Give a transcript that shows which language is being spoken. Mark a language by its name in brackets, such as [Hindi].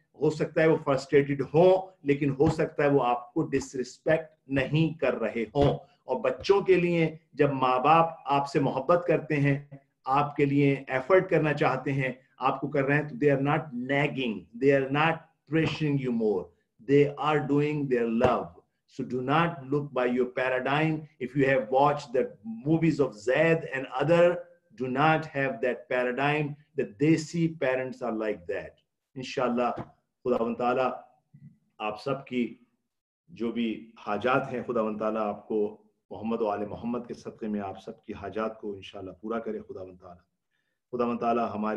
[Urdu] ہو سکتا ہے وہ فرسٹریٹڈ ہوں، لیکن ہو سکتا ہے وہ آپ کو ڈس رسپیکٹ نہیں کر رہے ہوں۔ اور بچوں کے لیے جب ماں باپ آپ سے محبت کرتے ہیں، آپ کے لیے ایفرٹ کرنا چاہتے ہیں، آپ کو کر رہے ہیں، تو [English] they are not nagging, they are not pressuring you more, they are doing their love. So do not look by your paradigm. If you have watched the movies of Zaid and other, do not have that paradigm that they see parents are like that. [Urdu] Inshallah, خداوند تعالیٰ آپ سب کی جو بھی حاجات ہیں، خداوند تعالیٰ آپ کو محمد و آل محمد کے صدقے میں آپ سب کی حاجات کو انشاءاللہ پورا کرے۔ خداوند تعالیٰ